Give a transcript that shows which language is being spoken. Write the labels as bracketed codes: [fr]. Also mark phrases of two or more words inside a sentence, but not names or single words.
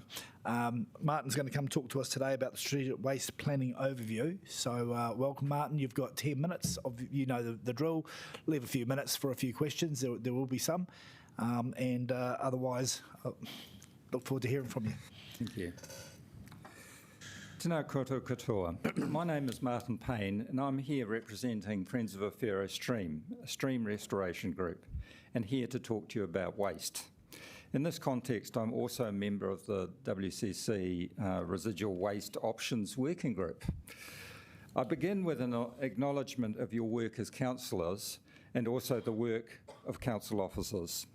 [en] Martin's going to come talk to us today about the strategic waste planning overview. So welcome, Martin. You've got 10 minutes. You know the drill. Leave a few minutes for a few questions. There will be some. And otherwise, look forward to hearing from you. Thank you. [mi] Tēnā koutou katoa. [en] My name is Martin Payne and I'm here representing Friends of Ofero Stream, a stream restoration group, and here to talk to you about waste. In this context, I'm also a member of the WCC Residual Waste Options Working Group. I begin with an acknowledgement of your work as councillors and also the work of council officers.